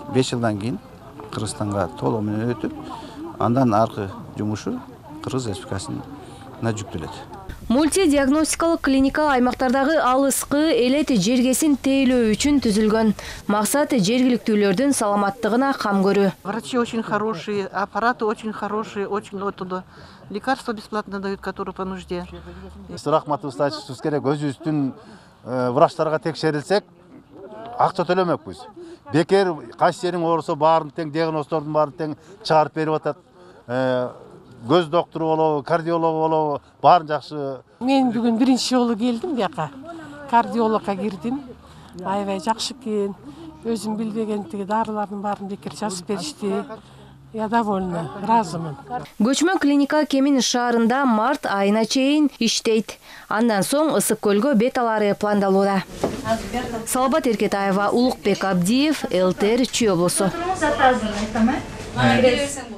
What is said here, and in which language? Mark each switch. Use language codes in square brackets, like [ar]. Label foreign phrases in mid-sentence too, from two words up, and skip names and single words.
[ky] 5 жылдан кийин Кыргызстанга толугу менен өтүп, андан аркы жумушу Кыргыз Республикасына жүктөлөт. Мультидиагностикалык клиника аймактардагы алыскы элет жергесин тейлөө үчүн түзүлгөн. Максат жергиликтүүлөрдүн саламаттыгына кам көрүү. [ru] Врачи очень хорошие, аппараты очень хорошие, очень оттуда. Лекарства бесплатно дают, которые по нужде. [ky] Рахматыбызды айтышыбыз керек, өзүбүздүн врачтарга текшерилсек, акча төлөмөкпүз. Бекер кайсы жериң оорусо баарын тең, диагноздордун баарын тең чыгарып берип атат. Göz doktoru болобу, кардиолог болобу, баарын жакшы. Мен бүгүн биринчи жолу келдим бияка. Кардиологко кирдим. Аябай жакшы экен. Өзүм билбегендиги дарылардын баарын бекер жазып беришти. [ru] Я довольна, [ky] ыраазымын. Көчмө клиника Кемин шаарында март айына чейин иштейт. Андан соң Ысык көлгө бет алары пландалууда. Салабат Эркетаева, Улукбек Абдиев, ЛТР Чүй облусу.